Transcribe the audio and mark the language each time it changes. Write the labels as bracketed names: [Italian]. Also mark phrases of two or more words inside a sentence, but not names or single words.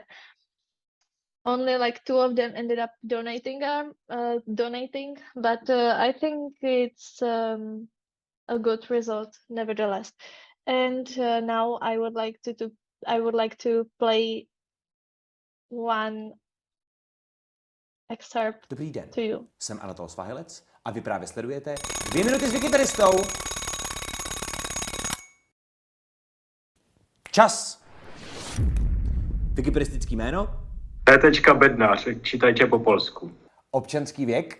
[English] Only like 2 of them ended up donating, but I think it's a good result nevertheless. And now I would like to play one excerpt. [Czech] Dobrý den, [English] to you. [Czech] Jsem Anatol Svahilec a vy právě sledujete 2 minuty s Wikipedistou. Čas! Wikipedistický jméno? P. Bednář, čítajte po polsku. Občanský věk?